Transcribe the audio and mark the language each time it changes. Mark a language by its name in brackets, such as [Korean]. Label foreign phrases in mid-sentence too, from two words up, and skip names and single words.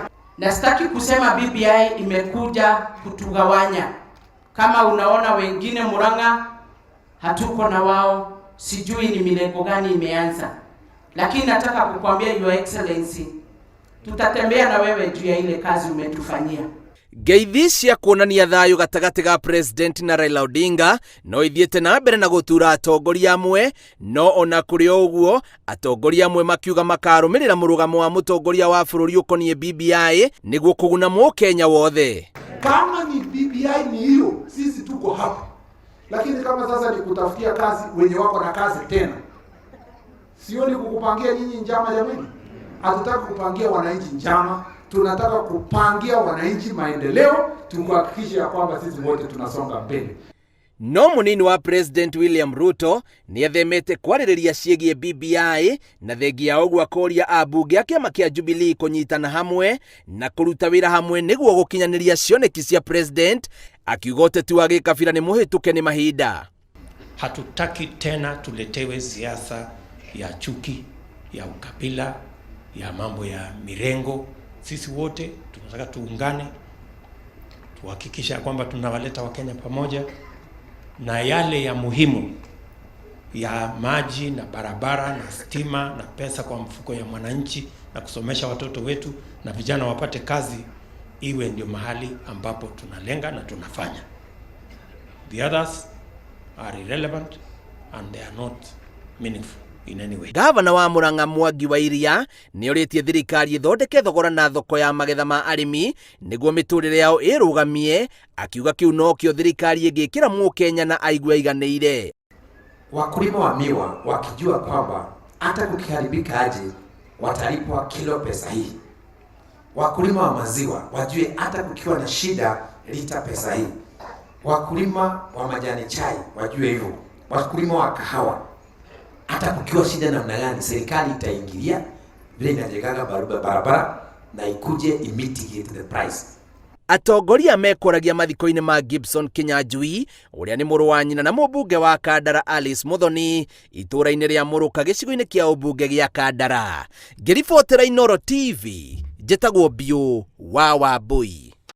[Swahili] Na sitaki kusema BBI imekuja kutugawanya. Kama unaona wengine Murang'a hatuko na wao, sijui ni milengo gani imeanza. Lakini nataka kukuambia [English] Your Excellency, [Swahili] tutatembea na wewe juu ya ile kazi umetufanyia. [Kikuyu] Ngeithi cia kuonania thayo gatagati ga President na Raila Odinga no ithiete na mbere na gutura atongoria amwe, no ona kuri oguo atongoria amwe makiuga makarumirira murugamo wa mutongoria wa bururi ukonie BBI niguo kuguna Mukenya wothe. [Swahili] Kama ni BBI ni hiyo, sisi tuko hapa. Lakini kama sasa ni kutafutia kazi wenye wako na kazi tena, sio ni kukupangia nyinyi njama jamani. Hatutaka kupangia wananchi njama, tunataka kupangia wananchi maendeleo, tuhakikishe kwamba sisi wote tunasonga mbele. [Kikuyu] No munini wa President William Ruto ni athemete kwaririria ciegie BBI na thengia uguo akoria ambunge a kiama kia Jubilee kunyitana hamwe na kuruta wira hamwe niguo gukinyaniria cioneki cia President, akiuga uteti wa gikabira ni muhituke ni mahinda. [Swahili] Hatutaki tena tuletewe siasa ya chuki, ya ukabila, ya mambo ya mirengo. Sisi wote tunataka tuungane, tuhakikisha kwamba tunawaleta Wakenya pamoja, na yale ya muhimu ya maji na barabara na stima na pesa kwa mfuko ya mwananchi na kusomesha watoto wetu na vijana wapate kazi, iwe ndio mahali ambapo tunalenga na tunafanya. [English] The others are irrelevant and they are not meaningful in any way. [Kikuyu] Gavana wa Murang'a Mwangi wa Iria ni oritie thirikari ithondeke thogora na thoko ya magetha ma arimi niguo miturire yao irugamie, akiuga kiu no kio thirikari ingikira Mukenya na aigua iganĩire. [Swahili] Wakulima wa miwa wakijua kwamba hata kukiharibika aje watalipwa kilo pesa hii. Wakulima wa maziwa wajue hata kukiwa na shida lita pesa hii. Wakulima wa majani chai wajue hivyo. Wakulima wa kahawa hata kukiwa shida namna gani serikali itaingilia vile inajenga barabara na ikuje [English] imitigate the price. [Kikuyu] Atongoria mekoragia mathiko-ini ma Gibson Kinyanjui uria ni muru wa nyina na mubunge wa Kandara Alice Muthoni itura-ini ria Muruka gicigo-ini kia ubunge gia Kandara. Ngiribotera Inooro TV, njitagwo Bio wa Wambui.